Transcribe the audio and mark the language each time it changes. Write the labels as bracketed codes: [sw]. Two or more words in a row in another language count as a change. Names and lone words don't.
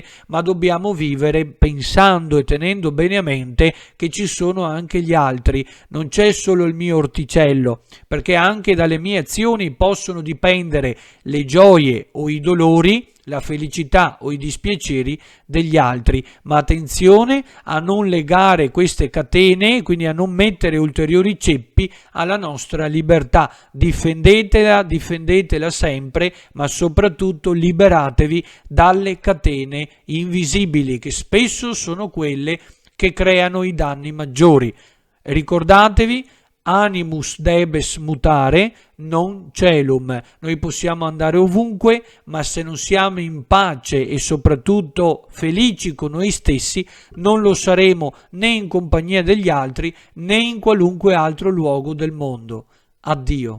[it] ma dobbiamo vivere pensando e tenendo bene a mente che ci sono anche gli altri, non c'è solo il mio orticello, perché anche dalle mie azioni possono dipendere le gioie o i dolori, la felicità o i dispiaceri degli altri, ma attenzione a non legare queste catene, quindi a non mettere ulteriori ceppi alla nostra libertà. Difendetela, difendetela sempre, ma soprattutto liberatevi dalle catene invisibili, che spesso sono quelle che creano i danni maggiori. Ricordatevi, [la] animus debes mutare, non celum. [it] Noi possiamo andare ovunque, ma se non siamo in pace e soprattutto felici con noi stessi, non lo saremo né in compagnia degli altri né in qualunque altro luogo del mondo. Addio.